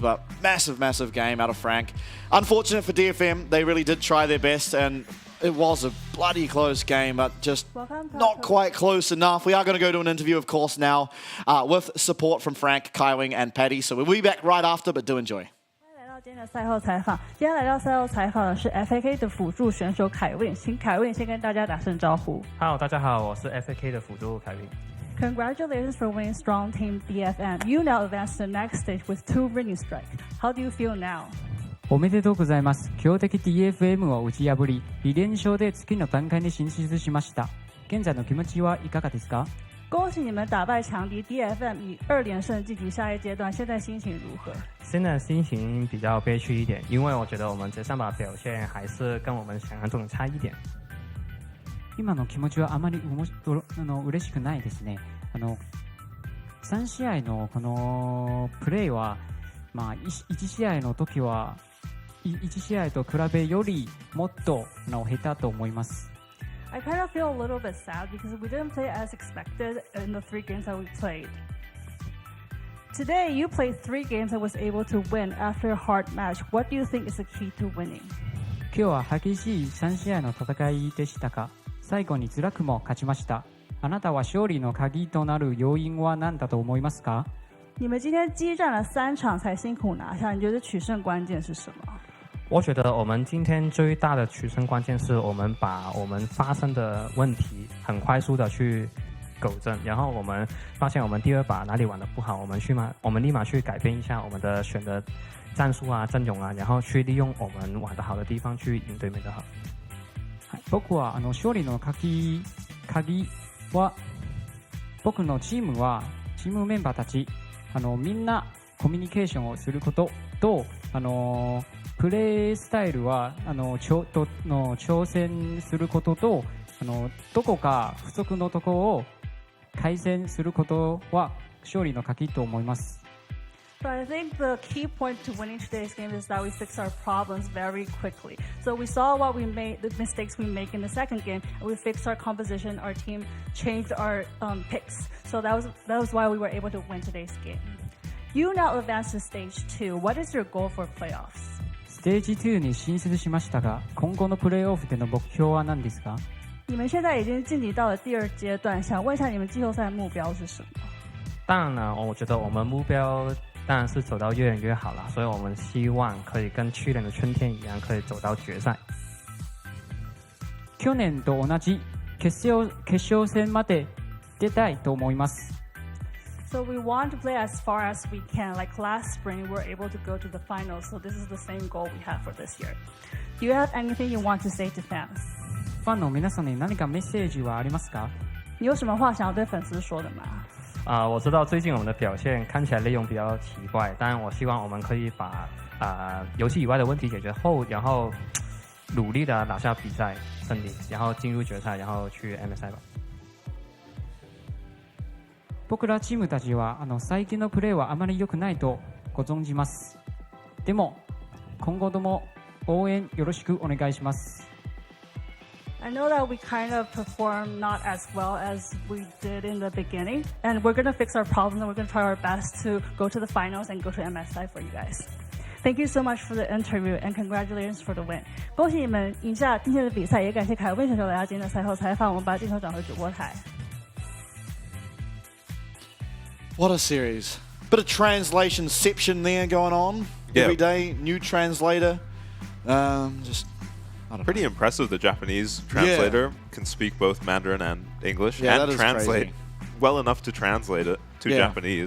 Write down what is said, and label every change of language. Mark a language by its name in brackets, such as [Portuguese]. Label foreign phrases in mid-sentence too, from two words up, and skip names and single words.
[English] But massive, massive game out of Frank. Unfortunate for DFM. They really did try their best, and it was a bloody close game, but just not quite close enough. We are going to go to an interview, of course, now with support from Frank, Kaiwing, and Paddy. So we'll be back right after, but do enjoy. [Chinese] 今天的赛后采访，接下来到赛后采访的是 FAK 的辅助选手凯文，请凯文先跟大家打声招呼。 Hello， 大家好，我是 FAK 的辅助凯文。 [English] Congratulations for winning Strong Team DFM. You now advance to the next stage with 2 winning strike. How do you feel now? [Japanese] おめでとうございます。強敵 DFM を打ち破り、2連勝で次の段階に進出しました。現在の気持ちはいかがですか？ [Chinese] 恭喜你们打败强敌 DFM， 以2连胜晋级下一阶段，现在心情如何？现在心情比较悲屈一点，因为我觉得我们这3把表现还是跟我们想象中差一点。 [Japanese] 今の気持ちはあまり嬉しくないですね。3試合のこのプレーは、1試合の時は1試合と比べよりもっと下手と思います。 [English] I kind of feel a little bit sad because we didn't play as expected in the 3 games that we played. Today, you played 3 games and was able to win after a hard match. What do you think is the key to winning? [Japanese] 今日は激しい3試合の戦いでしたが、最後に辛くも勝ちました。あなたは勝利の鍵となる要因は何だと思いますか？ [Chinese] 你们今天激战了3场才辛苦拿下，你觉得取胜关键是什么？我觉得我们今天最大的取胜关键是我们把我们发生的问题很快速的去纠正，然后我们发现我们第2把哪里玩的不好，我们立马去改变一下我们的选的战术啊、阵容啊，然后去利用我们玩的好的地方去赢对面的好。 [Japanese] 僕は勝利の鍵は僕のチームメンバーたちみんなコミュニケーションをすることとプレースタイルは挑戦することとどこか不足のところを改善することは勝利の鍵と思います。 [English] So I think the key point to winning today's game is that we fix our problems very quickly. So we saw the mistakes we make in the second game, and we fixed our composition, our team changed our picks. So that was why we were able to win today's game. You now advance to stage 2. What is your goal for playoffs? [Japanese] ステージ2に進出しましたが、今後のプレーオフでの目標は何ですか？ [Chinese] 你们现在已经晋级到了第2阶段，想问一下你们季后赛目标是什么？当然呢，我觉得我们目标当然是走到越远越好啦，所以我们希望可以跟去年的春天一样，可以走到决赛。 [Japanese] 去年と同じ決勝戦まで出たいと思います。 [English] So we want to play as far as we can. Like last spring, we were able to go to the finals. So this is the same goal we have for this year. Do you have anything you want to say to fans? [Japanese] ファンの皆さんに何かメッセージはありますか？ [Chinese] 你有什么话想要对粉丝说的吗？我知道最近我们的表现看起来内容比较奇怪，但我希望我们可以把游戏以外的问题解决后，然后努力的拿下比赛胜利，然后进入决赛，然後去 MSI 吧。 [Japanese] 僕らチームたちは最近のプレーはあまり良くないとご存じます。でも今後とも応援よろしくお願いします。 [English] I know that we kind of performed not as well as we did in the beginning, and we're going to fix our problems and we're going to try our best to go to the finals and go to MSI for you guys. Thank you so much for the interview and congratulations for the win. [Chinese] 恭喜你们赢下今天的比赛，也感谢凯文选手来到今天的赛后采访。我们把镜头转回主播台。 [English] What a series. Bit of translationception there going on. Yeah. Every day, new translator. Pretty impressive. The Japanese translator can speak both Mandarin and English and translate well enough to translate it to Japanese.